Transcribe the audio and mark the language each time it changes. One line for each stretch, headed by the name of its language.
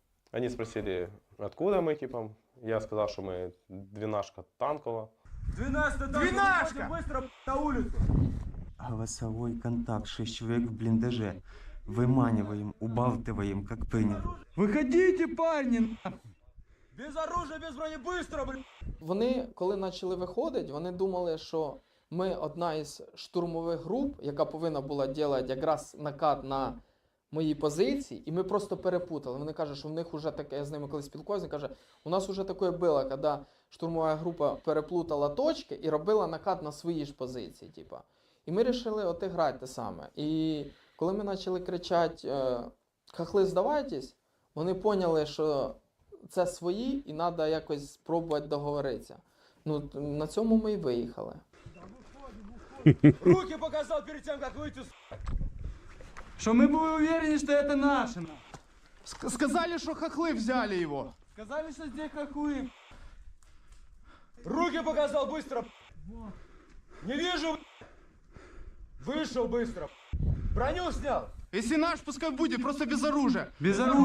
Russian: Они спросили, откуда мы, типа. Я сказал, что мы 12-ка танкова. 12-ка! Быстро на улицу. Голосовой контакт. 6 человек в блиндаже. Выманиваем, убалтываем, как понял.
Ukrainian: Виходіть, парні!
Russian: Без оружия, без брони, быстро, блядь.
Ukrainian: Вони, коли почали виходити, вони думали, що ми одна із штурмових груп, яка повинна була робити якраз накат на мої позиції, і ми просто перепутали. Вони кажуть, що в них вже таке, я з ними колись спілкуюся, каже, у нас вже таке було, коли штурмова група переплутала точки і робила накат на свої ж позиції. Типа. І ми вирішили отіграти те саме. І коли ми почали кричати
Russian: «Хахли, здавайтесь»,
Ukrainian: вони поняли, що це свої і треба якось спробувати договоритися. Ну, на цьому ми і виїхали.
Russian: Руки показал перед тем, как выйти.
Ukrainian: Що ми були уверені, що це наше.
Russian: Сказали, что хохлы взяли его. Сказали, что здесь хохлы. Руки показал быстро. Не вижу. Вышел быстро. Броню снял. Если наш, пускай будет, просто без оружия. Без оружия.